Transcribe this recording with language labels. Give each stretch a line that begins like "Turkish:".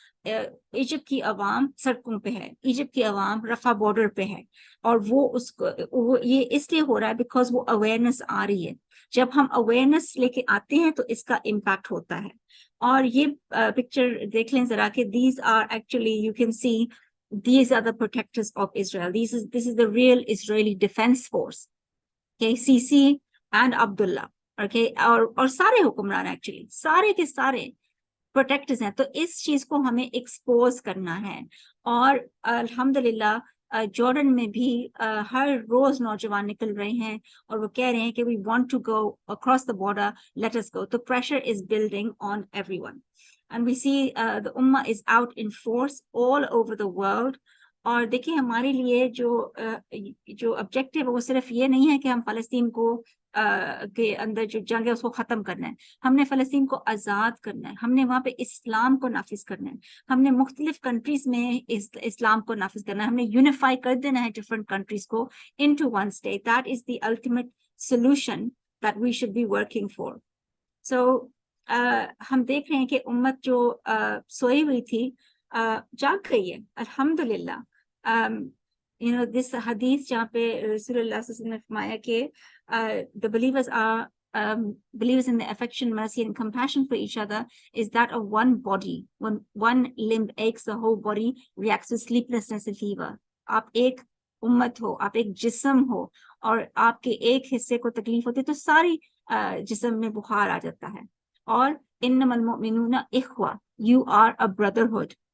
Urdu: Egypt کی عوام سڑکوں پہ ہے, ایجپٹ کی عوام رفح بارڈر پہ ہے, اور وہ یہ اس لیے ہو رہا ہے بیکاز وہ اویئرنیس آ رہی ہے. جب ہم اویئرنیس لے کے آتے ہیں تو اس کا امپیکٹ ہوتا ہے.
English: اور یہ پکچر دیکھ لیں ذرا کہ these are actually you can see these are the protectors of Israel. This is the real Israeli defense force. Okay, Sisi and Abdullah.
Urdu: Okay, اور سارے حکمران ایکچولی سارے کے سارے پروٹیکٹرز ہیں. تو اس چیز کو ہمیں ایکسپوز کرنا ہے. اور الحمدللہ جارڈن میں بھی ہر روز نوجوان نکل رہے ہیں اور وہ کہہ رہے ہیں کہ
English: we want to go across the border, let us go.
Urdu: تو
English: pressure is building on everyone. And we see the Ummah is out in force all over the world.
Urdu: اور دیکھیں ہمارے لیے جو آبجیکٹیو ہے وہ صرف یہ نہیں ہے کہ ہم فلسطین کو کے اندر جو جنگ ہے اس کو ختم کرنا ہے. ہم نے فلسطین کو آزاد کرنا ہے, ہم نے وہاں پہ اسلام کو نافذ کرنا ہے, ہم نے مختلف کنٹریز میں اسلام کو نافذ کرنا ہے, ہم نے یونیفائی کر دینا ہے ڈفرنٹ کنٹریز کو
English: into one state. That is the ultimate solution that we should be working for.
Urdu: So ہم دیکھ رہے ہیں کہ امت جو سوئی ہوئی تھی جاگ گئی ہے الحمدللہ.
English: this حدیث
Urdu: جہاں پہ رسول اللہ صلی اللہ علیہ وسلم نے فرمایا کہ
English: the believers are believers in the affection, mercy and compassion for each other is that of one body. When one limb aches, the whole body reacts to sleeplessness and fever.
Urdu: آپ ایک امت ہو, آپ ایک جسم ہو, اور آپ کے ایک حصے کو تکلیف ہوتی تو ساری جسم میں بخار آ جاتا ہے.
English: اور
Arabic: انما المؤمنون اخوہ,
English: you are a brotherhood.